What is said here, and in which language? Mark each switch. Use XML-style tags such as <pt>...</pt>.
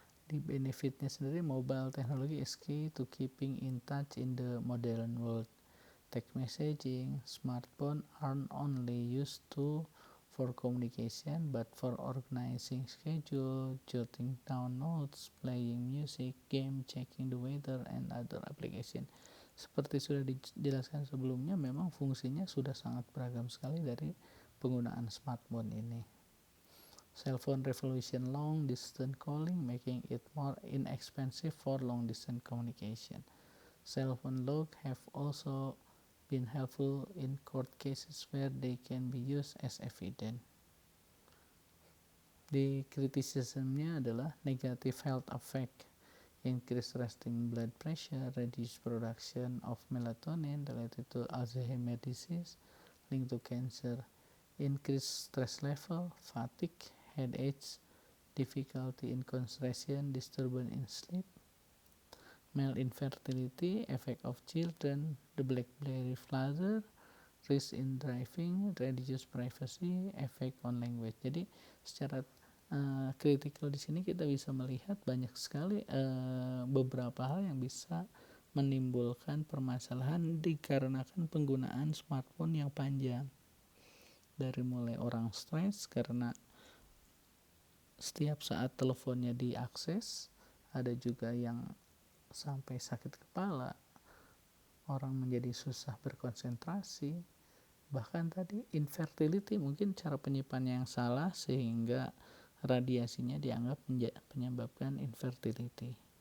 <id>Di benefitnya sendiri,</id> <en>mobile technology is key to keeping in touch in the modern world. Text messaging, smartphone aren't only used for communication, but for organizing schedule, jotting down notes, playing music, game, checking the weather, and other application.</en> <id>Seperti sudah dijelaskan sebelumnya, memang fungsinya sudah sangat beragam sekali dari penggunaan smartphone ini.</id> <en>Cell phone revolution long distance calling, making it more inexpensive for long distance communication. Cell phone log have also been helpful in court cases where they can be used as evidence.</en> <id>Di criticismnya adalah</id> <en>negative health effect, increased resting blood pressure, reduced production of melatonin related to Alzheimer's disease, linked to cancer, increased stress level, fatigue, headaches, difficulty in concentration, disturbance in sleep, male infertility, effect of children, the BlackBerry father, risk in driving, reduce privacy, effect on language.</en> <id>Jadi secara kritikal di sini kita bisa melihat banyak sekali beberapa hal yang bisa menimbulkan permasalahan dikarenakan penggunaan smartphone yang panjang. Dari mulai orang stres karena setiap saat teleponnya diakses, ada juga yang sampai sakit kepala, orang menjadi susah berkonsentrasi, bahkan tadi infertility, mungkin cara penyimpanannya yang salah sehingga radiasinya dianggap menyebabkan infertility.</id>